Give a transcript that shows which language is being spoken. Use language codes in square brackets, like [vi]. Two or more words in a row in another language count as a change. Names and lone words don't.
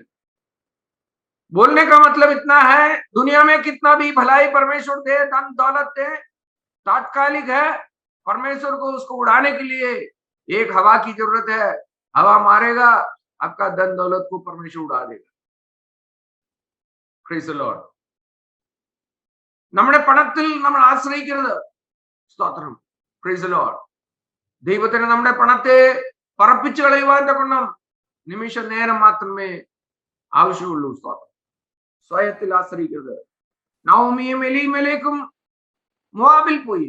[hi] बोलने का मतलब इतना है, दुनिया में कितना भी भलाई परमेश्वर दे, धन दौलत दे, तात्कालिक है। परमेश्वर को उसको उड़ाने के लिए एक हवा की जरूरत है। हवा मारेगा, आपका धन दौलत को परमेश्वर उड़ा देगा। [en] Praise the Lord. [ml] നമ്മുടെ പണത്തിൽ നമ്മൾ ആശ്രയിക്കരുത്. [en] സ്തോത്രം. Praise the Lord. [ml] ദൈവത്തിന് നമ്മുടെ പണത്തെ പറപ്പിച്ചു കളയുവാൻ തക്കവണ്ണം നിമിഷ നേരം മാത്രമേ ആവശ്യമുള്ളൂ. സ്തോത്രം. സ്വയത്തിൽ ആശ്രയിക്കരുത്. നവോമിയും എലീമേലേക്കും മോവാബിൽ പോയി.